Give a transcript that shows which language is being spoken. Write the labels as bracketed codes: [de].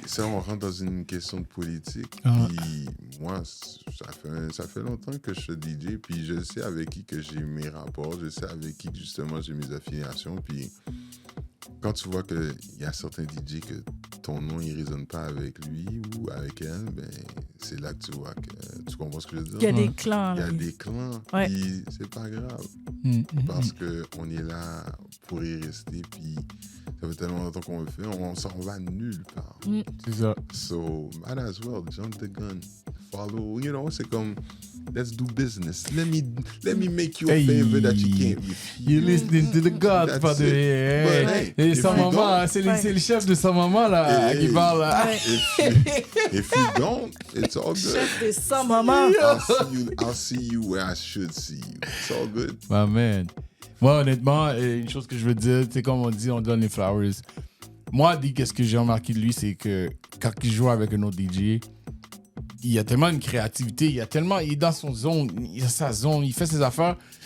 [fr] Ça, on rentre dans une question de politique. Puis moi, ça fait longtemps que je suis DJ, puis je sais avec qui que j'ai mes rapports, je sais avec qui justement j'ai mes affiliations, puis quand tu vois qu'il y a certains DJ que ton nom il résonne pas avec lui ou avec elle, ben c'est là que tu vois que tu comprends ce que je veux dire. Il y a des clans. Il y a des clans, puis c'est pas grave. Parce qu'on est là pour y rester, puis ça fait tellement longtemps qu'on le fait, on s'en va nulle part. C'est ça. [en] So, might as well jump the gun. Follow, [fr] c'est comme, [en] let's do business. Let me make you a favor that you can't refuse. You're listening to the Godfather. [fr] Et sa maman, c'est le chef de sa maman là, qui parle là. [en] If you don't, it's all good. [fr] Chef de sa maman. [en] I'll see you where I should see you. It's all good. My man. [fr] Moi, honnêtement, une chose que je veux dire, c'est comme on dit, on donne les flowers. Moi, qu'est-ce que j'ai remarqué de lui, c'est que quand il joue avec un autre DJ, il y a tellement une créativité, il est dans son zone, il a sa zone, il fait ses affaires.